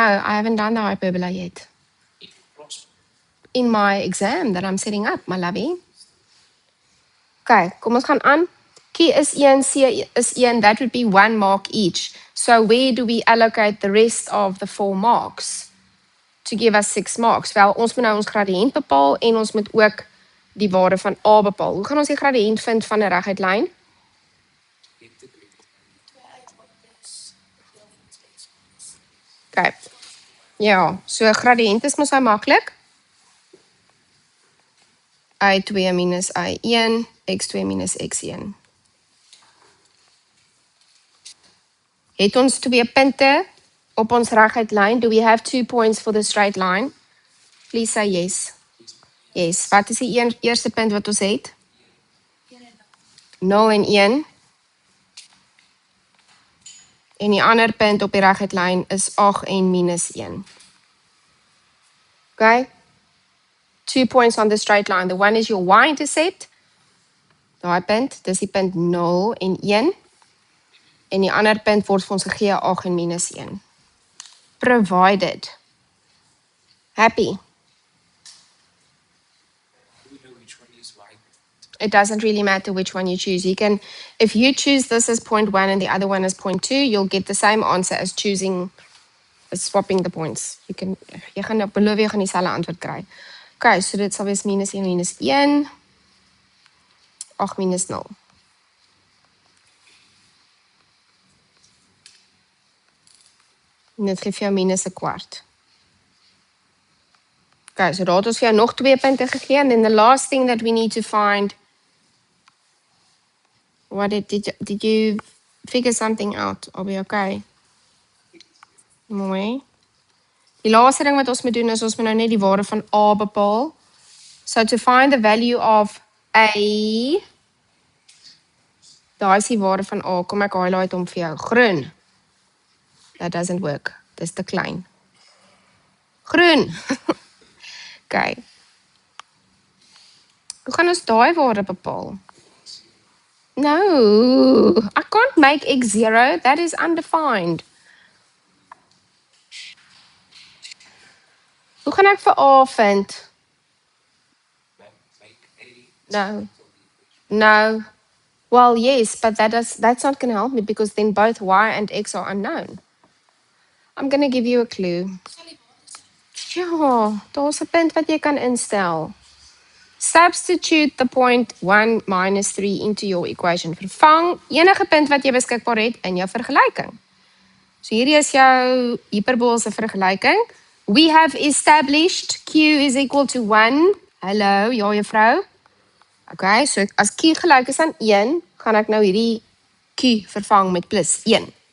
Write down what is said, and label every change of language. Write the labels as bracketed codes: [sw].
[en] I haven't done the hyperbola yet. In class. In my exam that I'm setting up, my lovey. Okay, [af] kom ons gaan aan. [en] Q is 1, C is 1. That would be 1 mark each. So where do we allocate the rest of the 4 marks? to give us 6 marks? [af] Wel, ons moet nou ons gradiënt bepaal en ons moet ook die waarde van A bepaal. Hoe gaan ons die gradiënt vind van 'n reguit lyn? Twee uitpunte is deel in space. Okay. Ja, so gradiënt is mos nou maklik. Y2 minus Y1, X2 minus X1. Het ons 2 punte op ons reguit lyn? [en] Do we have 2 points for the straight line? Please say yes. Yes. [af] Wat is die eerste punt wat ons het? 0 en 1. En die ander punt op die reguit lyn is 8 en minus 1. Okay? [en] 2 points on the straight line. The one is your y-intercept. [af] Daai punt, dis die punt 0 en 1. En die ander punt word vir ons gegee 8 en minus 1. [en] Provided. Happy. We know which one is right. It doesn't really matter which one you choose. You can, if you choose this as point 1 and the other one as point 2, you'll get the same answer as swapping the points. [af] Jy gaan nou beloof jy gaan dieselfde antwoord kry. Okay, so dit sal wees minus 1 minus 1. 8 minus 0. En dit gee vir jou minus 'n kwart. Okay, so daar het ons vir jou nog 2 punte gegee. [en] And then the last thing that we need to find, what did you figure something out? Are we okay? [af] Mooi. Die laaste ding wat ons moet doen is ons moet nou net die waarde van A bepaal. [en] So to find the value of A, [af] daar is die waarde van A. Kom ek highlight hom vir jou. Groen. [en] That doesn't work. [af] Dis te klein. Groen. Okay. Hoe gaan ons daai waarde bepaal? [en] No, I can't make x 0. That is undefined. [af] Hoe gaan ek vir A vind? [en] Make A. No. No. Well, yes, but that's not going to help me because then both y and x are unknown. I'm going to give you a clue. [af] Ja, daar's 'n punt wat jy kan instel. [en] Substitute the point 1 minus 3 into your equation. [af] Vervang enige punt wat jy beskikbaar het in jou vergelyking. So hierdie is jou hiperboolse vergelyking. [en] We have established Q is equal to 1. [af] Hallo, ja juffrou. Okay, so as Q gelyk is aan 1, gaan ek nou hierdie Q vervang met plus 1.